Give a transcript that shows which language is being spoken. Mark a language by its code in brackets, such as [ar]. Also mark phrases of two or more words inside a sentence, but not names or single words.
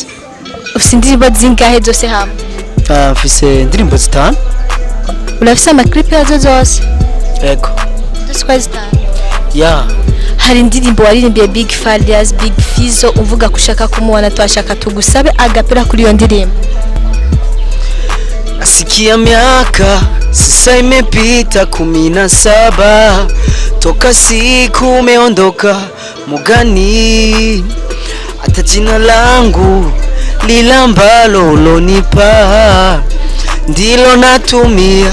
[rn] Ufite indirimbo zingahe zose hamwe? Mfise indirimbo zitanu. Urafise ama clip yazo zose? Ego. Zose zitanu. Yeah. Hari indirimbo waririmbiye Big Farias, Big FIZZO uvuga kushaka kumubona, twashaka tugusabe agapera kuri iyo ndirimbo. [sw] Asikia miaka sasa imepita 17 toka siku umeondoka mugani, hata jina langu lila ambalo ulonipa ndilo natumia.